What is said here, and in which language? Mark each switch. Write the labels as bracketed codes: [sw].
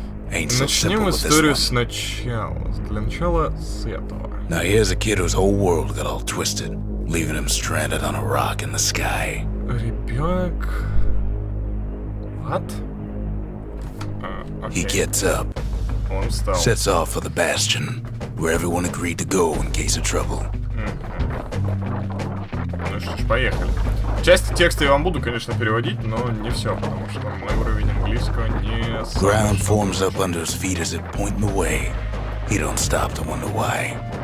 [ru] Начнем историю сначала. Для начала с этого. [en] Now here's a kid whose whole world got all twisted, leaving him stranded on a rock in the sky. [ru] Ребенок... [en] What? He gets up, [ru] Он встал. [en] sets off for the Bastion, where everyone agreed to go in case of trouble. [ru] Ну что ж, поехали. Часть текста я вам буду, конечно, переводить, но не все, потому что мой уровень английского не... [en] Ground forms up under his feet as it point the way. He don't stop to wonder why.